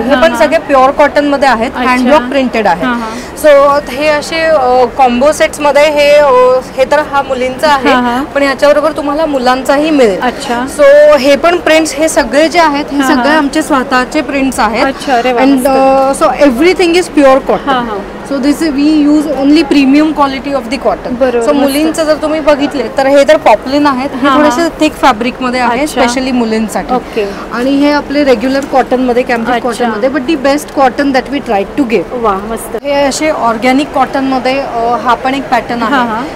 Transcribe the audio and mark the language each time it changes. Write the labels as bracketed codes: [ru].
[mr] हे पण सगळे प्युअर कॉटन मध्ये आहेत. हँडब्लॉक प्रिंटेड आहे. सो हे असे कॉम्बो सेट्स मध्ये हे तर हा मुलींचा आहे, पण याच्याबरोबर तुम्हाला मुलांचाही मिळेल. सो हे पण प्रिंट्स हे सगळे जे आहेत हे सगळे आमचे स्वतःचे प्रिंट्स आहेत. [en] And so everything is pure cotton. So this we use only premium quality of the cotton. [mr] So मुलींचं जर तुम्ही बघितले तर हे तर पॉपलिन आहेत. हे थोडेसे थिक फॅब्रिक मध्ये आहे, स्पेशली मुलींसाठी. आणि हे आपले रेग्युलर कॉटन मध्ये, कॅम्ब्रिक कॉटन मध्ये, [en] But the best cotton that we try to give. [mr] हे असे ऑर्गॅनिक कॉटन मध्ये हा पण एक पॅटर्न आहे.